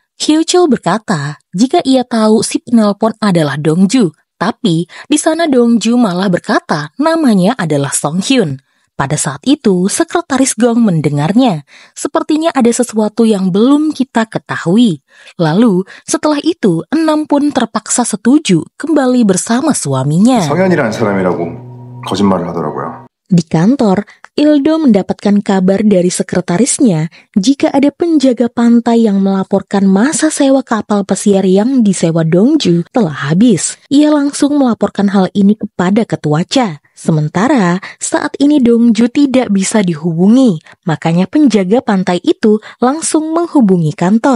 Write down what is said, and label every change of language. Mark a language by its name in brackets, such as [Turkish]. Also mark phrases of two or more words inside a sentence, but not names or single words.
[Indonesian] Hyecho berkata jika ia tahu si penelpon adalah Dongju, tapi di sana Dongju malah berkata namanya adalah Songhyun. Pada saat itu, sekretaris Gong mendengarnya. Sepertinya ada sesuatu yang belum kita ketahui. Lalu, setelah itu, 6 pun terpaksa setuju kembali bersama suaminya. [Korean] 성현이라는 사람이라고 거짓말을 하더라고요. [Indonesian] Di kantor, Ildo mendapatkan kabar dari sekretarisnya jika ada penjaga pantai yang melaporkan masa sewa kapal pesiar yang disewa Dongju telah habis. Ia langsung melaporkan hal ini kepada ketua Cha. Sementara saat ini Dongju tidak bisa dihubungi, makanya penjaga pantai itu langsung menghubungi kantor.